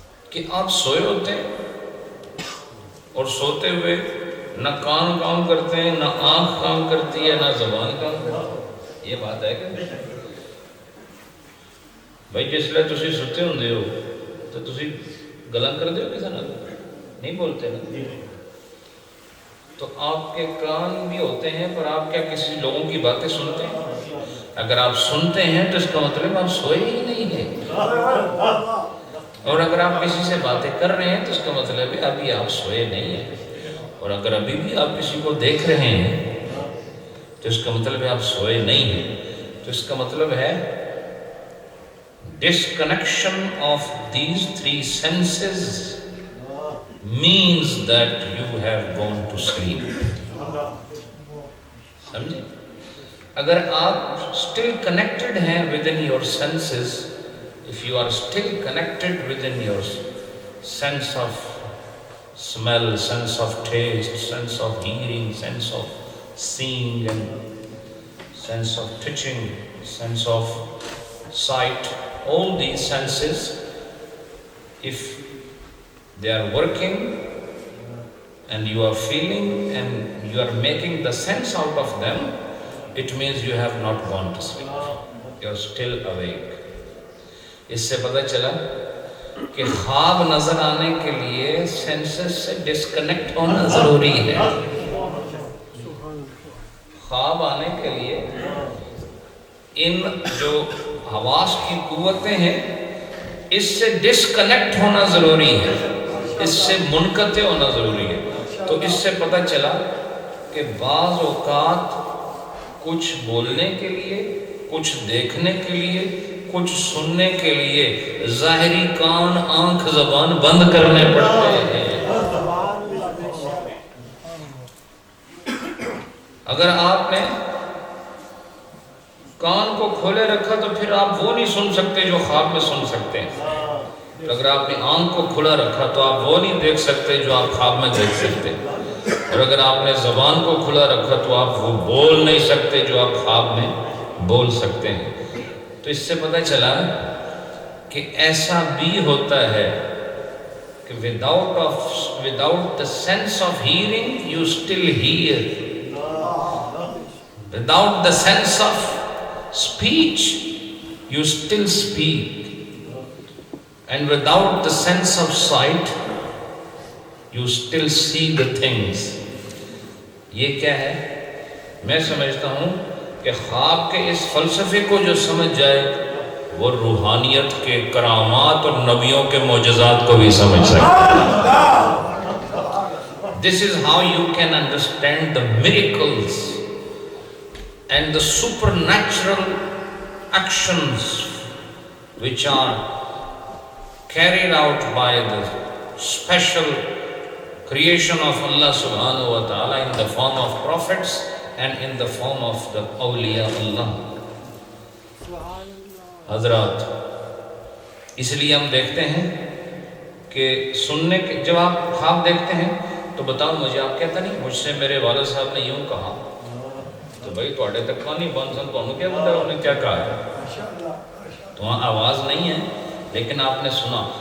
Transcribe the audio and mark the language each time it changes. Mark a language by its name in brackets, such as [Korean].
[Urdu] کہ آپ سوئے ہوتے ہیں اور سوتے ہوئے نہ کان کام کرتے ہیں، نہ آنکھ کام کرتی ہے، نہ زبان کام کرتی ہے۔ یہ بات ہے کہ بھائی [Punjabi] جس لئے تسی ستے ہوندے ہو تو تسی گلاں کر دے ہو [Urdu] کسا نہ نہیں بولتے نا۔ تو آپ کے کان بھی ہوتے ہیں پر آپ کیا کسی لوگوں کی باتیں سنتے ہیں؟ اگر آپ سنتے ہیں تو اس کا مطلب آپ سوئے ہی نہیں ہیں۔ اور اگر آپ کسی سے باتیں کر رہے ہیں تو اس کا مطلب ہے ابھی آپ سوئے نہیں ہیں، اور اگر ابھی بھی آپ کسی کو دیکھ رہے ہیں تو اس کا مطلب ہے آپ سوئے نہیں ہیں. تو اس کا مطلب ہے [English] disconnection of these three senses means that you have gone to sleep. [Urdu] سمجھے؟ اگر آپ [English] still connected [Urdu] ہیں [English] within your senses, if you are still connected within your sense of smell, sense of taste, sense of hearing, sense of seeing, and sense of touching, sense of sight, all these senses, if they are working and you are feeling and you are making the sense out of them, it means you have not gone to sleep. You are still awake. [Urdu] اس سے پتہ چلا کہ خواب نظر آنے کے لیے senses سے ڈسکنیکٹ ہونا ضروری ہے. خواب آنے کے لیے ان جو حواس کی قوتیں ہیں اس سے ڈسکنیکٹ ہونا ضروری ہے، اس سے منقطع ہونا ضروری ہے. تو اس سے پتہ چلا کہ بعض اوقات کچھ بولنے کے لیے، کچھ دیکھنے کے لیے، کچھ سننے کے لیے ظاہری کان، آنکھ، زبان بند کرنے پڑتے ہیں. اگر آپ نے کان کو کھولے رکھا تو پھر آپ وہ نہیں سن سکتے جو خواب میں سن سکتے ہیں. اگر آپ نے آنکھ کو کھلا رکھا تو آپ وہ نہیں دیکھ سکتے جو آپ خواب میں دیکھ سکتے. اور اگر آپ نے زبان کو کھلا رکھا تو آپ وہ بول نہیں سکتے جو آپ خواب میں بول سکتے ہیں. تو اس سے پتہ چلا کہ ایسا بھی ہوتا ہے کہ [English] without the sense of hearing you still hear, without the sense of speech you still speak, and without the sense of sight you still see the things. [Urdu] یہ کیا ہے؟ میں سمجھتا ہوں کہ خواب کے اس فلسفے کو جو سمجھ جائے وہ روحانیت کے کرامات اور نبیوں کے معجزات کو بھی سمجھ سکتا ہے. [English] This is how you can understand the miracles and the supernatural actions which are carried out by the special creation of Allah subhanahu wa ta'ala in the form of prophets and in the form of the awliya Allah. [Urdu] حضرات، اس لیے ہم دیکھتے ہیں کہ سننے کے جب آپ خواب دیکھتے ہیں تو بتاؤ مجھے، آپ کہتا نہیں مجھ سے میرے والد صاحب نے یوں کہا، تو بھائی تھوڑے تک نہیں بن سن، تو کیا بتا انہوں نے کیا کہا ہے؟ تو وہاں آواز نہیں ہے لیکن آپ نے سنا.